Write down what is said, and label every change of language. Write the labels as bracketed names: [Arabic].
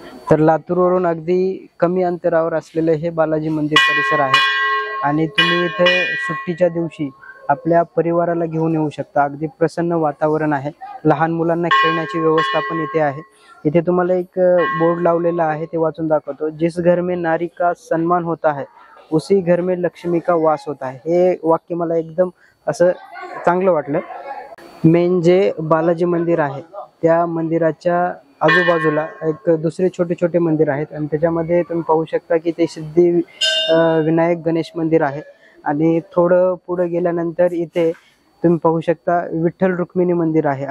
[Marathi] तर लातूरवरून अगदी कमी अंतरावर असलेले हे बालाजी मंदिर परिसर आहे आणि तुम्ही इथे सुट्टीच्या दिवशी आपल्या परिवाराला घेऊन येऊ शकता। अगदी प्रसन्न वातावरण आहे, लहान मुलांना खेळण्याची व्यवस्था पण इथे आहे। इथे तुम्हाला एक बोर्ड लावलेला आहे, ते वाचून दाखवतो। [Hindi] जिस घर में नारी का सम्मान होता है उसी घर में लक्ष्मी का वास होता है। [Marathi] हे वाक्य मला एकदम असं चांगलं वाटलं। मेन जे बालाजी मंदिर आहे त्या मंदिराच्या आजूबाजूला एक दुसरे छोटे छोटे मंदिर आहेत आणि त्याच्यामध्ये तुम्ही पाहू शकता की ते सिद्धी विनायक गणेश मंदिर आहे आणि थोडं पुढे गेल्यानंतर इथे तुम्ही पाहू शकता विठ्ठल रुक्मिणी मंदिर आहे।